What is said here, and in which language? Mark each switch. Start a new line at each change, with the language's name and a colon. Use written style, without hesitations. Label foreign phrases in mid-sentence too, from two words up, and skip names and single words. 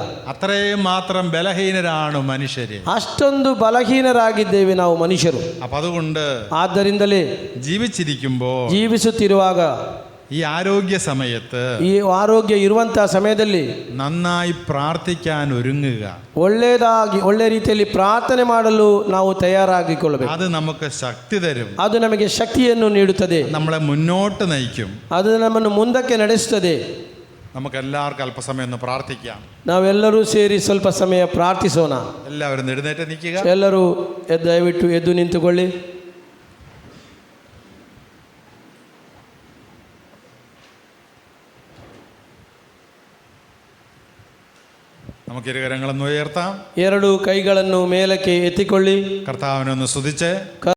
Malayalam: അത്രയും മാത്രം ബലഹീനരാണ് മനുഷ്യര്.
Kannada: ಅಷ್ಟೊಂದು ಬಲಹೀನರಾಗಿದ್ದೇವೆ ನಾವು ಮನುಷ್ಯರು.
Malayalam: അപ്പൊ അതുകൊണ്ട്
Kannada: ಆದ್ದರಿಂದಲೇ
Malayalam: ജീവിച്ചിരിക്കുമ്പോൾ,
Kannada: ಜೀವಿಸುತ್ತಿರುವಾಗ,
Malayalam: ഈ ആരോഗ്യ സമയത്ത്
Kannada: ಈ ಆರೋಗ್ಯ ಇರುವಂಥ ಸಮಯದಲ್ಲಿ
Malayalam: നന്നായി പ്രാർത്ഥിക്കാൻ ഒരുങ്ങുക.
Kannada: ಒಳ್ಳೆ ರೀತಿಯಲ್ಲಿ ಪ್ರಾರ್ಥನೆ ಮಾಡಲು ನಾವು ತಯಾರಾಗಿಕೊಳ್ಳಬೇಕು.
Malayalam: അത് നമുക്ക് ശക്തി തരും.
Kannada: ಅದು ನಮಗೆ ಶಕ್ತಿಯನ್ನು ನೀಡುತ್ತದೆ.
Malayalam: നമ്മളെ മുന്നോട്ട് നയിക്കും.
Kannada: ಅದು ನಮ್ಮನ್ನು ಮುಂದಕ್ಕೆ ನಡೆಸುತ್ತದೆ.
Malayalam: നമുക്കെല്ലാവർക്കും അല്പസമയം ഒന്ന് പ്രാർത്ഥിക്കാം.
Kannada: ನಾವೆಲ್ಲರೂ ಸೇರಿ ಸ್ವಲ್ಪ ಸಮಯ ಪ್ರಾರ್ಥಿಸೋಣ.
Malayalam: എല്ലാവരും എഴുന്നേറ്റ് നിൽക്കുക.
Kannada: ಎಲ್ಲರೂ ದಯವಿಟ್ಟು ಎದ್ದು ನಿಂತುಕೊಳ್ಳಿ.
Malayalam: നമുക്ക് ഇരുകരങ്ങളൊന്ന് ഉയർത്താം.
Kannada: ಎರಡು ಕೈಗಳನ್ನು ಮೇಲಕ್ಕೆ ಎತ್ತಿಕೊಳ್ಳಿ.
Malayalam: കർത്താവിനെ ഒന്ന് സ്തുതിച്ച്